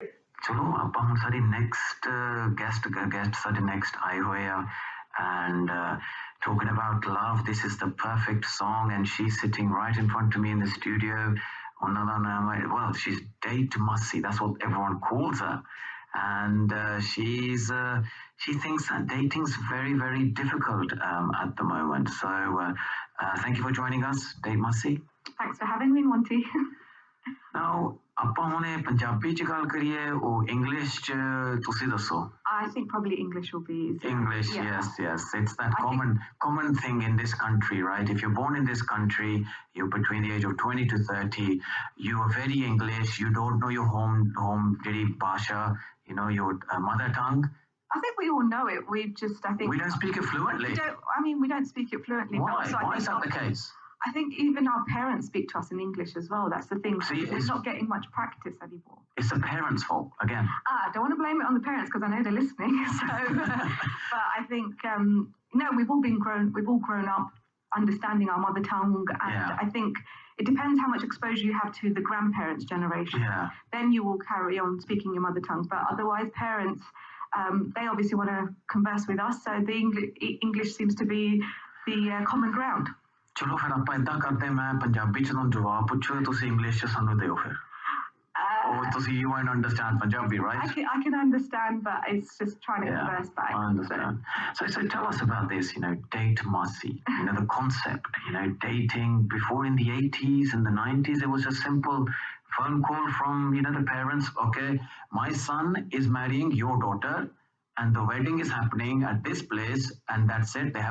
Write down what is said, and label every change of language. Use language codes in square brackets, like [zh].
[hi] चलो अब हम सारी next guest सारे next आए हुए हैं [en] and talking about love. This is the perfect song and she's sitting right in front of me in the studio. Well, she's Date Mussy. That's what everyone calls her. And she thinks that dating's very, very difficult at the moment. So thank you for joining us, Date Mussy. Thanks for having me, Monty. [pa] Now, ਆਪਾਂ ਹੁਣੇ ਪੰਜਾਬੀ ਚ ਗੱਲ ਕਰੀਏ or English ਚ ਤੁਸੀਂ ਦੱਸੋ? [en] I think probably English will be easier. English, yeah. yes. It's that common thing in this country, right? If you're born in this country, you're between the age of 20 to 30, you are very English, you don't know your home basha, your mother tongue. I think we all know it. We don't speak it fluently. We don't speak it fluently. Why? Why is that the case? I think even our parents speak to us in English as well. That's the thing. See, we're not getting much practice anymore. It's the parents' fault, again. I don't want to blame it on the parents because I know they're listening. But I think, we've all grown up understanding our mother tongue. And I think it depends how much exposure you have to the grandparents' generation. Yeah. Then you will carry on speaking your mother tongue. But otherwise, parents, they obviously want to converse with us. So the English seems to be the common ground. [pa] ਚਲੋ ਫਿਰ ਆਪਾਂ ਇਦਾਂ ਕਰਦੇ ਮੈਂ ਪੰਜਾਬੀ ਚ ਤੁਹਾਨੂੰ ਜਵਾਬ ਪੁੱਛੋ ਤੁਸੀਂ ਇੰਗਲਿਸ਼ ਚ ਸਾਨੂੰ ਦਿਓ ਫਿਰ [en] you won't understand Punjabi, right? I can understand, but it's just trying to converse back. I understand. So tell us about this, date Mussy, the concept, dating before in the 80s and the 90s, it was a simple phone call from, the parents, okay, my son is marrying your daughter and the wedding is happening at this place and that's it.